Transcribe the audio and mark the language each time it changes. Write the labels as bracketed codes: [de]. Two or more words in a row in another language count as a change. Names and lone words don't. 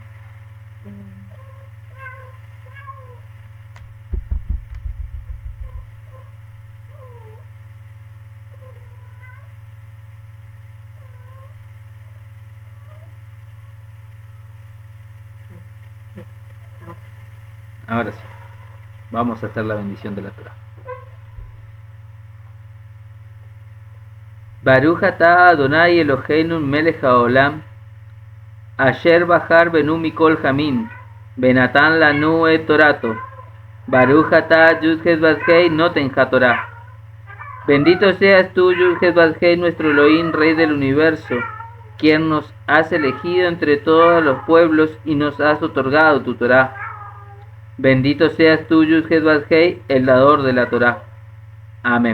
[es] Ahora sí, vamos a hacer la bendición de la Torá. [he] ברוך אתה אדני אלהינו מלך העולם, אשר בחר בנו מכל העמים, ונתן לנו את תורתו, ברוך אתה יוד-הא ואו-הא נותן התורה. [es] Bendito seas tú, Yud-Hed Vad-Hei, nuestro Elohim, Rey del universo, quien nos has elegido entre todos los pueblos y nos has otorgado tu Torah. Bendito seas tú, Yud-Hed Vad-Hei, el dador de la Torah. Amén.